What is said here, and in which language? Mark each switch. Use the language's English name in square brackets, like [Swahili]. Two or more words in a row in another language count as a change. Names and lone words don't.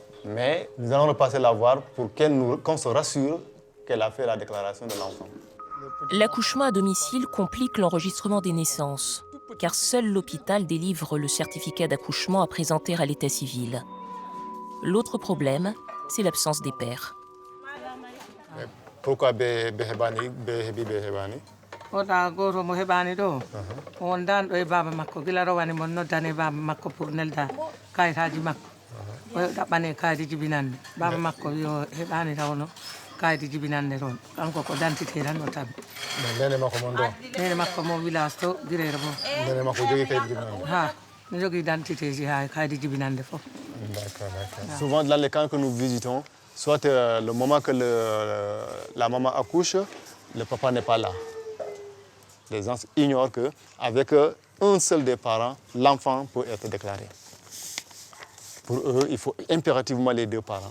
[French] Mais nous allons repasser la voir pour qu'on se rassure qu'elle a fait la déclaration de l'enfant. L'accouchement à domicile complique l'enregistrement des naissances, car seul l'hôpital délivre le certificat d'accouchement à présenter à l'état civil. L'autre problème, c'est l'absence des pères. Pourquoi Behebani? [Fula] Oɗa goto mo heɓani ɗo on dan ɗo e baba makko gila rowani mon noddane baba makko pour nelda kayitaji makko o ɗaɓɓane kayidi jibinande baba makko yo heɓani tawno kayidi jibinande toon kanko ko dentité tan o tabi nene makko mon ɗo nene makko mo village to guirere bo nene makko jogui kayidi jibinande ha ne jogui dentité ji ha kayidi jibinande fof. [French] D'accord. Souvent dans les camps que nous visitons, soit le moment que la maman accouche, le papa n'est pas là. Les gens ignorent qu'avec un seul des parents, l'enfant peut être déclaré. Pour eux, il faut impérativement les deux parents.